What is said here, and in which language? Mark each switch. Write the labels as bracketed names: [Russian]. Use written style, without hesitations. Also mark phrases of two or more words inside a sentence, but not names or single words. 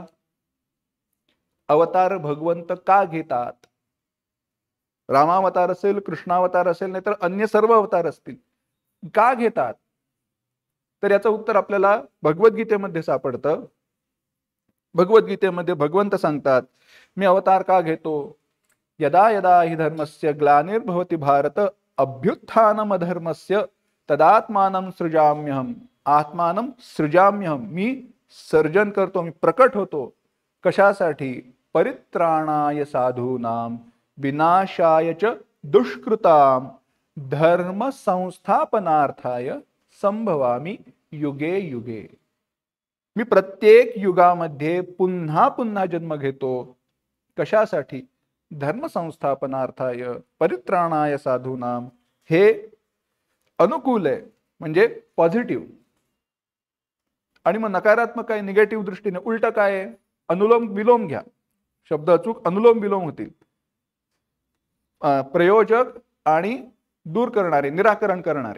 [Marathi] अवतार भगवंत का घेतात? रामावतार असेल, कृष्णावतार असेल, नाहीतर अन्य सर्व अवतार असतील, का घेतात? तर याचं उत्तर आपल्याला भगवद्गीतेमध्ये सापडतं. भगवद्गीतेमध्ये भगवंत सांगतात, मी अवतार का घेतो? [Sanskrit] यदा यदा हि धर्मस्य ग्लानिर्भवति भारत अभ्युत्थानम अधर्मस्य तदात्मानं सृजाम्यहम. आत्मानं सृजाम्यहम, [Marathi] मी सर्जन करतो, मी प्रकट होतो. कशासाठी? [Sanskrit] परित्राणाय साधूनां विनाशाय च दुष्कृतां धर्म संस्थापनार्थाय संभवामि युगे युगे. [Marathi] मी प्रत्येक युगामध्ये पुन्हा पुन्हा जन्म घेतो. कशासाठी? [Sanskrit] धर्म संस्थापनार्थाय परित्राणाय साधूनां. [Marathi] हे अनुकूल आहे, म्हणजे पॉझिटिव्ह. आणि मग नकारात्मक आहे, निगेटिव्ह दृष्टीने उलट काय आहे? अनुलोम विलोम घ्या, शब्द अचूक अनुलोम विलोम होतील. प्रयोजक आणि दूर करणारे, निराकरण करणारे.